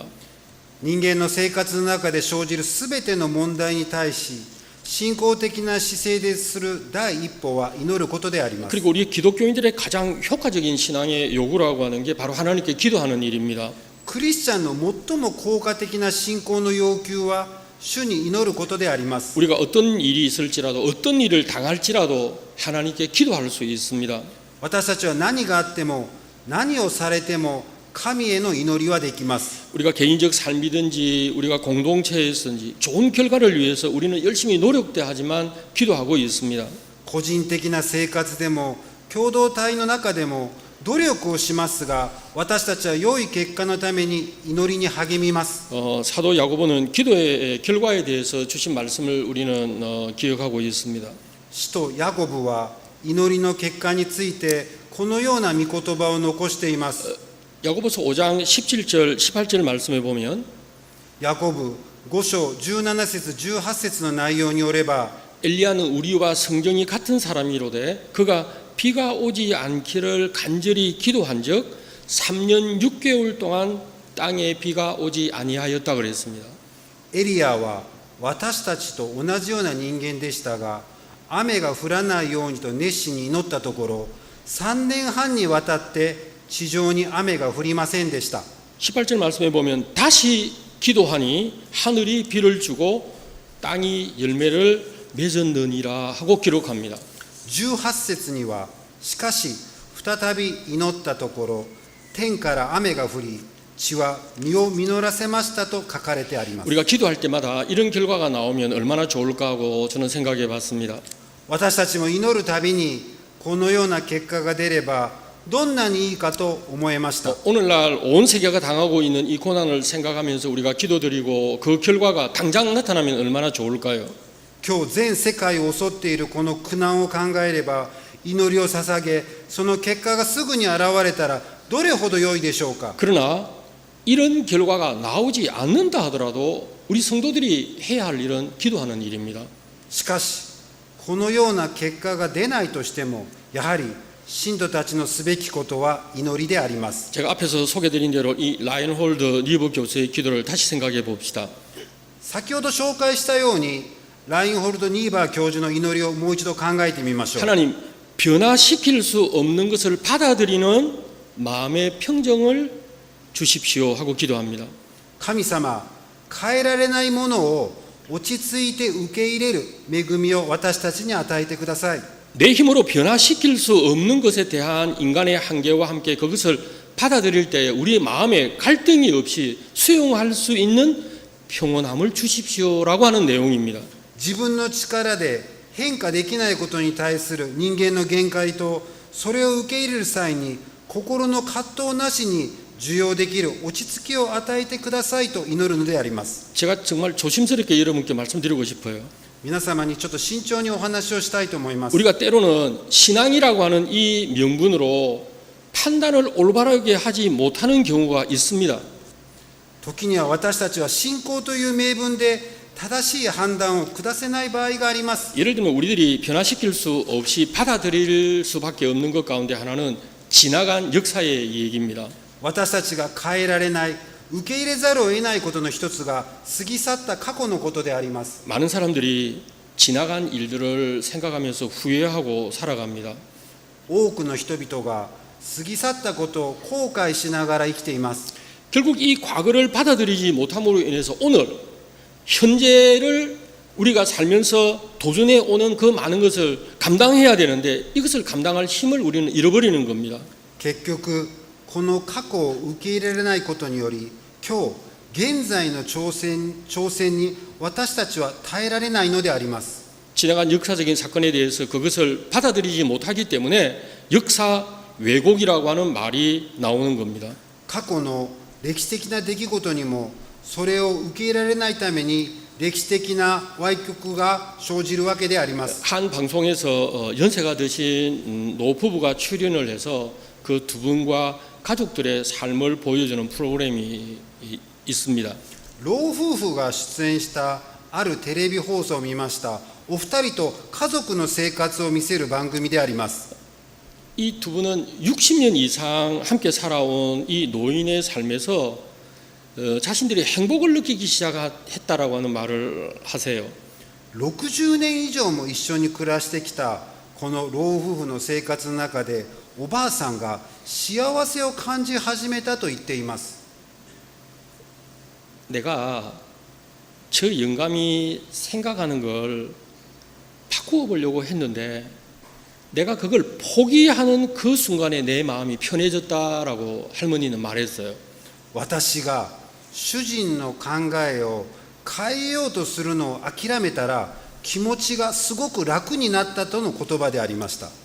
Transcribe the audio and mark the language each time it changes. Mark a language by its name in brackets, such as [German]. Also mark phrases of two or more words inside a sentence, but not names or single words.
[Japanese] 人間の生活の中で生じるすべての問題に対し信仰的な姿勢でする第一歩は祈ることであります。 [Korean] 그리고 우리 기독교인들의 가장 효과적인 신앙의 요구라고 하는 게 바로 하나님께 기도하는 일입니다. [Japanese] クリスチャンの最も効果的な信仰の要求は主に祈ることであります。 [Korean] 우리가 어떤 일이 있을지라도 어떤 일을 당할지라도 하나님께 기도할 수 있습니다. [Japanese] 私たちは何があっても何をされても神への祈りはできます。 [Korean] 우리가 개인적 삶이든지 우리가 공동체에서든지 좋은 결과를 위해서 우리는 열심히 노력도 하지만 기도하고 있습니다. [Japanese] 個人的な生活でも共同体の中でも努力をしますが、私たちは良い結果のために祈りに励みます。 [Korean] 사도 야고보는 기도의 결과에 대해서 주신 말씀을 우리는 기억하고 있습니다. [Japanese] 使徒ヤコブは祈りの結果についてこのような御言葉を残しています。 [Korean] 야고보서 5장 17절 18절 말씀에 보면 [Japanese] ヤコブ5章17節18節の内容によれば [Korean] 엘리야는 우리와 성정이 같은 사람이로되 그가 비가 오지 않기를 간절히 기도한즉 3년 6개월 동안 땅에 비가 오지 아니하였다 그랬습니다. [Japanese] エリアは私たちと同じような人間でしたが、雨が降らないようにと熱心に祈ったところ、3年半にわたって地上に雨が降りませんでした。 [Korean] 18절 말씀에 보면 다시 기도하니 하늘이 비를 주고 땅이 열매를 맺었느니라 하고 기록합니다. [Japanese] 18 節には、しかし再び祈ったところ、天から雨が降り、地は実を実らせましたと書かれてあります。 [Korean] 우리가 기도할 때마다 이런 결과가 나오면 얼마나 좋을까 하고 저는 생각해 봤습니다. [Japanese] 私たちも祈るたびにこのような結果が出ればどんなにいいかと思いました。 [Korean] 오늘날 온 세계가 당하고 있는 이 고난을 생각하면서 우리가 기도드리고 그 결과가 당장 나타나면 얼마나 좋을까요? [Japanese] 今日全世界を襲っているこの苦難を考えれば、祈りを捧げ、その結果がすぐに現れたらどれほど良いでしょうか。 [Korean] 그러나 이런 결과가 나오지 않는다 하더라도 우리 성도들이 해야 할 일은 기도하는 일입니다. [Japanese] しかしこのような結果が出ないとしても、やはり信徒たちのすべきことは祈りであります。 [Korean] 제가 앞에서 소개드린 대로 이 라인홀드 리브 교수의 기도를 다시 생각해 봅시다. [Japanese] 先ほど紹介したように、ラインホルド・ニーバー教授の祈りをもう一度考えてみましょう。 [Korean] 하나님, 변화시킬 수 없는 것을 받아들이는 마음의 평정을 주십시오 하고 기도합니다. [Japanese] 神様、変えられないものを落ち着いて受け入れる恵みを私たちに与えてください。 [Korean] 내 힘으로 변화시킬 수 없는 것에 대한 인간의 한계와 함께 그것을 받아들일 때 우리의 마음에 갈등이 없이 수용할 수 있는 평온함을 주십시오라고 하는 내용입니다. [Japanese] 自分の力で変化できないことに対する人間の限界と、それを受け入れる際に心の葛藤なしに受容できる落ち着きを与えてくださいと祈るのであります。 [Korean] 제가 정말 조심스럽게 여러분께 말씀드리고 싶어요. [Japanese] 皆様にちょっと慎重にお話をしたいと思います。 [Korean] 우리가 때로는 신앙이라고 하는 이 명분으로 판단을 올바르게 하지 못하는 경우가 있습니다. [Japanese] 時には私たちは信仰という名分で正しい判断を下せない場合があります。 [Korean] 예를 들면 우리들이 변화시킬 수 없이 받아들일 수밖에 없는 것 가운데 하나는 지나간 역사의 얘기입니다. [Japanese] 私たちが変えられない、受け入れざるを得ないことの一つが過ぎ去った過去のことであります。 [Korean] 많은 사람들이 지나간 일들을 생각하면서 후회하고 살아갑니다. [Japanese] 多くの人々が過ぎ去ったことを後悔しながら生きています。 [Korean] 결국 이 과거를 받아들이지 못함으로 인해서 오늘 현재를 우리가 살면서 도전해 오는 그 많은 것을 감당해야 되는데 이것을 감당할 힘을 우리는 잃어버리는 겁니다. [Japanese] 結局この過去を受け入れられないことにより、今日現在の挑戦に私たちは耐えられないのであります。 [Korean] 지나간 역사적인 사건에 대해서 그것을 받아들이지 못하기 때문에 역사 왜곡이라고 하는 말이 나오는 겁니다. [Japanese] 過去の歴史的な出来事にもそれを受け入れられないために歴史的な歪曲が生じるわけであります。 [Korean] 한 방송에서 연세가 드신 노부부가 출연을 해서 그 두 분과 가족들의 삶을 보여주는 프로그램이 있습니다. [Japanese] 老夫婦が出演したあるテレビ放送を見ました。お二人と家族の生活を見せる番組であります。 [Korean] 이 두 분은 60년 이상 함께 살아온 이 노인의 삶에서 자신들이 행복을 느끼기 시작했다라고 하는 말을 하세요. [Japanese] 60 年以上も一緒に暮らしてきたこの老夫婦の生活の中で、おばあさんが幸せを感じ始めたと言っています。 [Korean] 내가 저 영감이 생각하는 걸 바꾸어 보려고 했는데 내가 그걸 포기하는 그 순간에 내 마음이 편해졌다라고 할머니는 말했어요. [Japanese] 私が主人の考えを変えようとするのを諦めたら、気持ちがすごく楽になったとの言葉でありました。